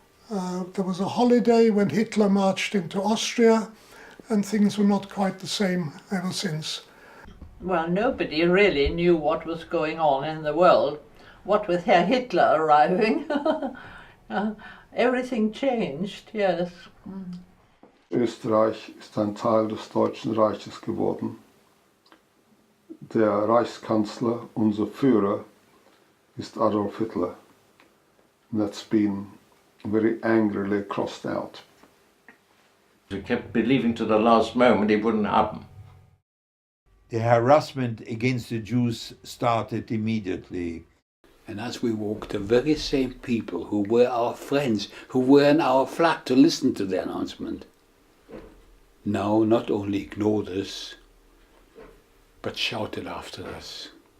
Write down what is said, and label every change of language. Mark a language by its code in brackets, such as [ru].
[en] There was a holiday when Hitler marched into Austria, and things were not quite the same ever since. Well, nobody really knew what was going on in the world. What with Herr Hitler arriving, everything changed, yes. [de] Österreich ist ein Teil des Deutschen Reiches geworden. Der Reichskanzler, unser Führer, ist Adolf Hitler. [en] And that's been very angrily crossed out. He kept believing to the last moment it wouldn't happen. The harassment against the Jews started immediately. And as we walked, the very same people who were our friends, who were in our flat to listen to the announcement, now not only ignored us, but shouted after us.